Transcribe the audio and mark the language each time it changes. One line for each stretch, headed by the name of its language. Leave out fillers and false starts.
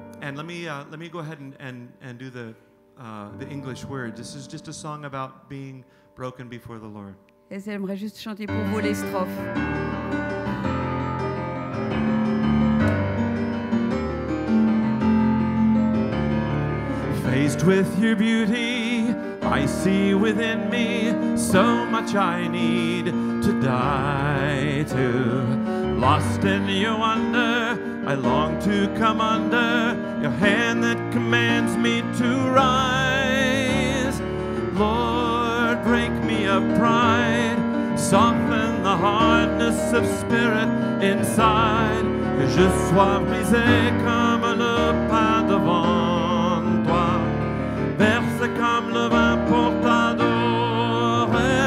English: and let me go ahead and do the English words. This is just a song about being broken before the Lord.
French: Et j'aimerais juste chanter pour vous les strophes.
English: Faced with your beauty, I see within me so much I need to die to. Lost in your wonder, I long to come under your hand that commands me to rise. Lord, break me of pride, soften the hardness of spirit inside,
French: que je sois brisé comme le pain devant toi, versé comme le vin pour t'adorer.